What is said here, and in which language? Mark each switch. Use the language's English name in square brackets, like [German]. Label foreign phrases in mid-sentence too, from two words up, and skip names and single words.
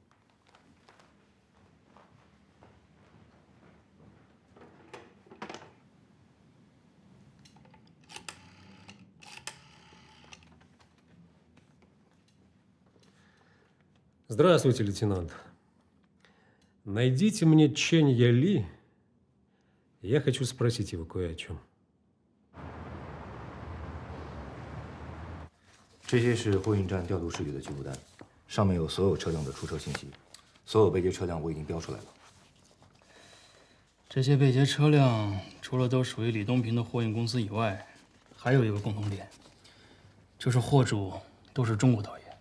[Russian] Здравствуйте, лейтенант. Найдите мне Чэнь Яли. Я хочу спросить его кое о чем. [Chinese] 这些是货运站调度视觉的记录单，上面有所有车辆的出车信息，所有被劫车辆我已经标出来了。这些被劫车辆除了都属于李东平的货运公司以外，还有一个共同点，就是货主都是中国导演。